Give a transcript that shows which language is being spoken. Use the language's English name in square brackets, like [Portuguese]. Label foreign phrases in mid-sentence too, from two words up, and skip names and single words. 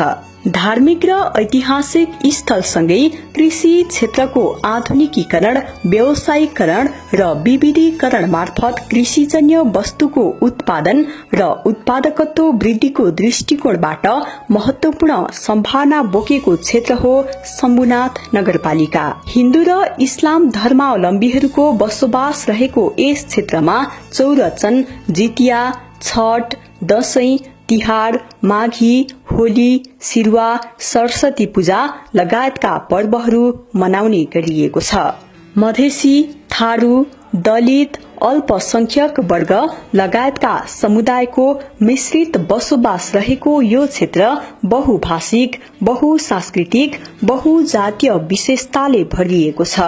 [Nepali] धार्मिक र ऐतिहासिक स्थलसँगै कृषि क्षेत्रको आधुनिकीकरण, व्यावसायीकरण र विविधीकरण मार्फत कृषिजन्य वस्तुको उत्पादन र उत्पादकत्व वृद्धिको दृष्टिकोणबाट महत्वपूर्ण सम्भावना बोकेको क्षेत्र हो शम्भुनाथ नगरपालिका। हिन्दू र इस्लाम धर्मावलम्बीहरूको बसोबास रहेको यस क्षेत्रमा चौरचन, जितिया, छठ, दशैं, तिहार, माघी, होली, सिरुवा, सरस्वती पूजा लगायतका पर्वहरू मनाउने गरिएको छ। मधेसी, थारू, दलित, अल्पसंख्यक वर्ग लगायतका समुदायको मिश्रित बसोबास रहेको यो क्षेत्र बहुभाषिक, बहुसांस्कृतिक, बहुजातीय विशेषताले भरिएको छ।